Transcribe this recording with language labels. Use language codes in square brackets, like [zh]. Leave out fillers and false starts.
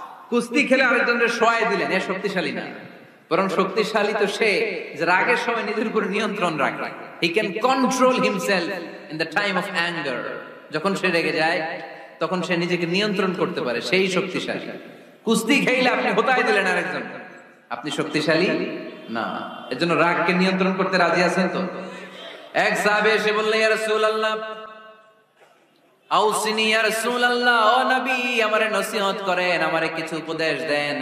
[bn] কুস্তি খেলে আরেকজনের শোয়ায় দিলেন, এ শক্তিশালী না, বরং শক্তিশালী তো সে যে রাগের সময় নিজের উপর নিয়ন্ত্রণ রাখে। [en] He can control himself in the time of anger. [bn] যখন সে রেগে যায় তখন সে নিজেকে নিয়ন্ত্রণ করতে পারে, সেই শক্তিশালী। কুস্তি খেইলে আপনি হোতায় দিলেন আরেকজন, আপনি শক্তিশালী না। এজন্য রাগকে নিয়ন্ত্রণ করতে রাজি আছেন তো? এক সাহাবী এসে বললেন, [ar] ইয়া রাসূলুল্লাহ আউসিনি, [bn] ইয়া রাসূলুল্লাহ, ও নবী আমারে নসিহত করেন, আমারে কিছু উপদেশ দেন।